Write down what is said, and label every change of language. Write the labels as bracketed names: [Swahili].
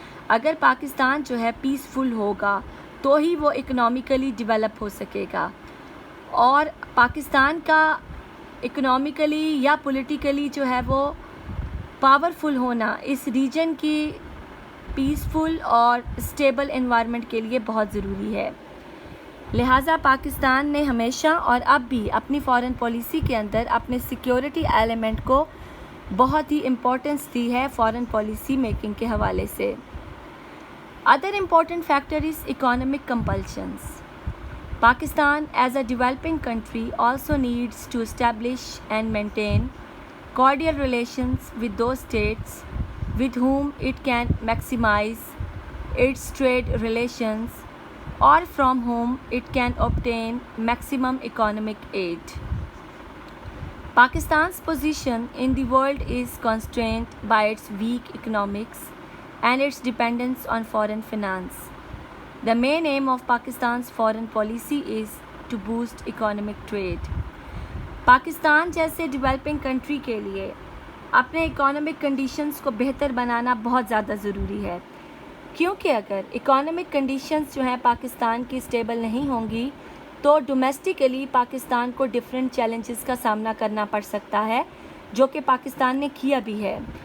[Urdu] اگر پاکستان جو ہے پیسفل ہوگا تو ہی وہ اکنامیکلی ڈیولپ ہو سکے گا، اور پاکستان کا اکنامیکلی یا پولیٹیکلی جو ہے وہ پاورفل ہونا اس ریجن کی پیسفل اور اسٹیبل انوائرمنٹ کے لیے بہت ضروری ہے. لہٰذا پاکستان نے ہمیشہ اور اب بھی اپنی فارن پالیسی کے اندر اپنے سیکیورٹی ایلیمنٹ کو بہت ہی امپورٹنس دی ہے فارن پالیسی میکنگ کے حوالے سے. [English] Other important factor is economic compulsions. Pakistan as a developing country also needs to establish and maintain cordial relations with those states with whom it can maximize its trade relations or from whom it can obtain maximum economic aid. Pakistan's position in the world is constrained by its weak economics and its dependence on foreign finance. The main aim of Pakistan's foreign policy is to boost economic trade. [Urdu] Pakistan جیسے developing country کے لیے اپنے economic conditions کو بہتر بنانا بہت زیادہ ضروری ہے، کیونکہ اگر اکانومک کنڈیشنز جو ہیں پاکستان کی اسٹیبل نہیں ہوں گی تو ڈومیسٹکلی پاکستان کو ڈفرینٹ چیلنجز کا سامنا کرنا پڑ سکتا ہے، جو کہ پاکستان نے کیا بھی ہے.